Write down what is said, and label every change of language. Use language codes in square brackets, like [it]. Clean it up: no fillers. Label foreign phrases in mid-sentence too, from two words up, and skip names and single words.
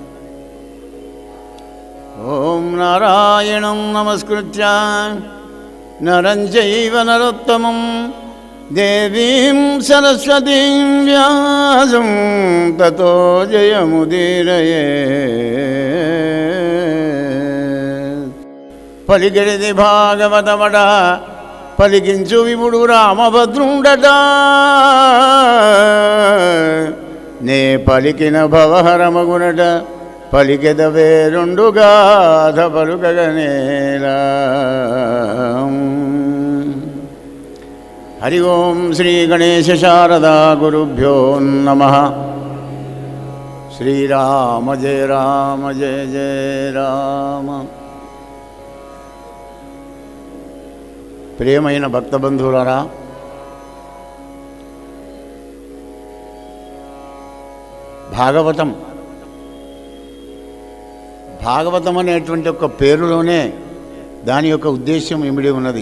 [sa] ओं नारायणं नमस्कृत्य नरं चैव नरोत्तमं देवीं सरस्वतीं व्यासं ततो जयमुदीरयेत्. [te] పలికెడిది భాగవతమట పలికించు విభుడు రామభద్రుండట నే పలికిన భవహరమగునట పలికెదవే రెండు గాథ పలుకగనేలా. [sa] हरि ओं श्री गणेश शारदा गुरुभ्यो नमः. श्रीराम जय राम जय जय राम. [te] ప్రియమైన భక్త బంధువులారా, భాగవతం అనేటువంటి ఒక పేరులోనే దాని యొక్క ఉద్దేశం ఇమిడి ఉన్నది.